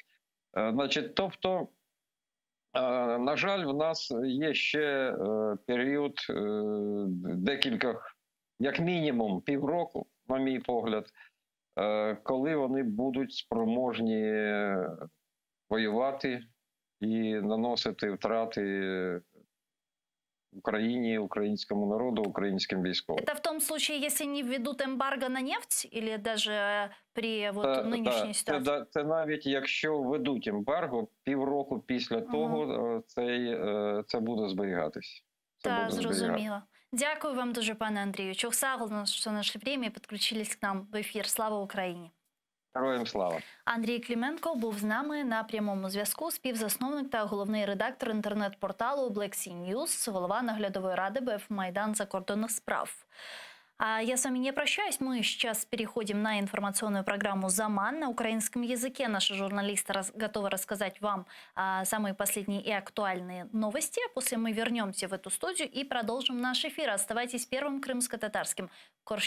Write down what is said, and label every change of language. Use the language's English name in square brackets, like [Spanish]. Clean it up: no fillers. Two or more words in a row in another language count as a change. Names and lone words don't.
[Ukrainian] Значить, тобто, на жаль, в нас є ще період декілька, як мінімум півроку, на мій погляд, коли вони будуть спроможні воювати і наносити втрати [Russian] Украине, украинскому народу, украинским [Ukrainian] військовым. [Russian] Это в том случае, если не введут эмбарго на нефть, или даже при нынешней ситуації? [Ukrainian] Це навіть якщо введуть ембарго, півроку після того це буде зберігатись. Так, зрозуміло. Дякую вам дуже, пане Андрію. Чохсагл, що знайшли время і підключились [Russian] к нам [Ukrainian] в ефір. Слава Україні! Героям слава! Андрій Клименко був з нами на прямому зв'язку, співзасновник та головний редактор інтернет-порталу Black Sea News, голова наглядової ради БФ Майдан закордонних справ. [Russian] А я с вами не прощаюсь. Мы сейчас переходим на информационную программу «Заман» на украинском языке. Наши журналисты готовы рассказать вам самые последние и актуальные новости. После мы вернемся в эту студию и продолжим наш эфир. Оставайтесь первым крымско-татарским.